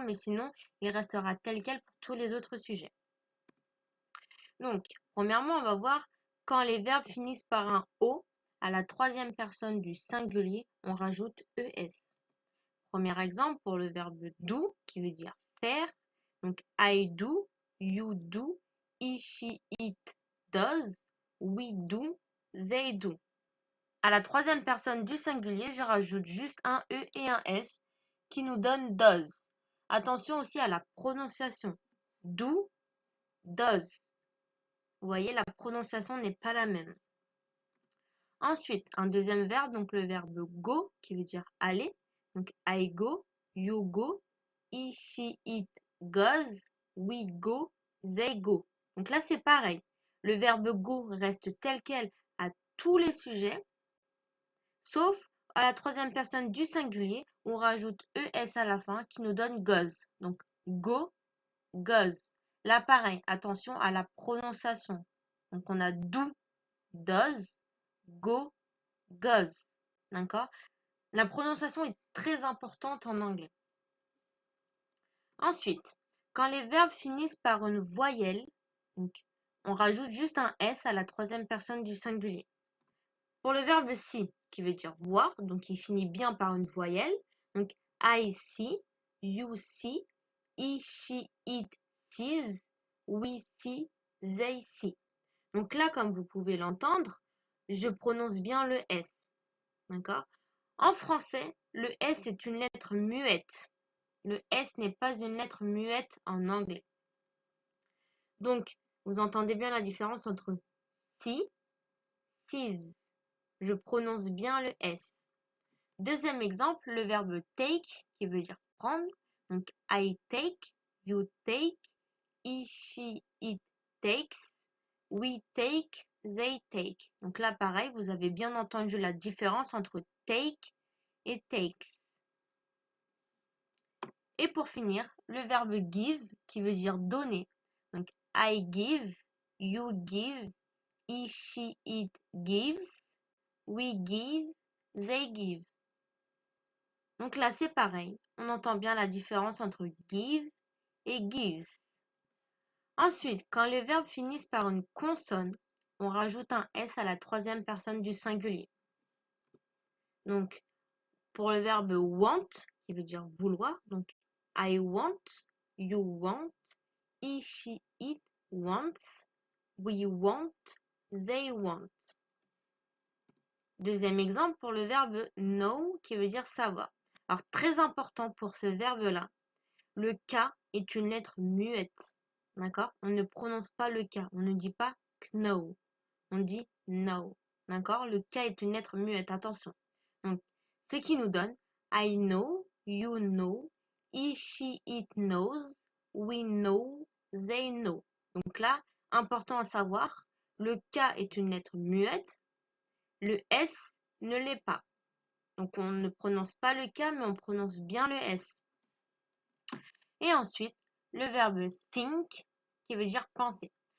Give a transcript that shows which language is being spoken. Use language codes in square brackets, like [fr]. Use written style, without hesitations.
[fr] Mais sinon, il restera tel quel pour tous les autres sujets. Donc, premièrement, on va voir quand les verbes finissent par un O, à la troisième personne du singulier, on rajoute ES. Premier exemple pour le verbe do, qui veut dire faire. [en] Donc, I do, you do, he, she, it does, we do, they do. [fr] À la troisième personne du singulier, je rajoute juste un E et un S qui nous donne does. Attention aussi à la prononciation. Do, does. Vous voyez, la prononciation n'est pas la même. Ensuite, un deuxième verbe, donc le verbe go, qui veut dire aller. [en] Donc, I go, you go, he, she, it goes, we go, they go. [fr] Donc là, c'est pareil. Le verbe go reste tel quel à tous les sujets, sauf à la troisième personne du singulier, on rajoute ES à la fin qui nous donne goes. Donc, go, goes. Là, pareil, attention à la prononciation. Donc, on a do, does, go, goes. D'accord? La prononciation est très importante en anglais. Ensuite, quand les verbes finissent par une voyelle, donc, on rajoute juste un S à la troisième personne du singulier. Pour le verbe see, qui veut dire voir, donc il finit bien par une voyelle. [en] Donc, I see, you see, he, she, it sees, we see, they see. [fr] Donc là, comme vous pouvez l'entendre, je prononce bien le S. D'accord? En français, le S est une lettre muette. Le S n'est pas une lettre muette en anglais. Donc, vous entendez bien la différence entre see, sees. Je prononce bien le S. Deuxième exemple, le verbe take, qui veut dire prendre. [en] Donc, I take, you take, he, she, it takes, we take, they take. [fr] Donc là, pareil, vous avez bien entendu la différence entre take et takes. Et pour finir, le verbe give, qui veut dire donner. [en] Donc, I give, you give, he, she, it gives, we give, they give. [fr] Donc là, c'est pareil. On entend bien la différence entre give et gives. Ensuite, quand les verbes finissent par une consonne, on rajoute un S à la troisième personne du singulier. Donc, pour le verbe want, qui veut dire vouloir, donc [en] I want, you want, he, she, it wants, we want, they want. [fr] Deuxième exemple pour le verbe know, qui veut dire savoir. Alors, très important pour ce verbe-là, le K est une lettre muette. D'accord? On ne prononce pas le K. On ne dit pas know. On dit know. D'accord? Le K est une lettre muette. Attention. Donc, ce qui nous donne [en] I know, you know, he, she, it knows, we know, they know. [fr] Donc là, important à savoir, le K est une lettre muette. Le S ne l'est pas. Donc on ne prononce pas le K, mais on prononce bien le S. Et ensuite, le verbe think, qui veut dire penser.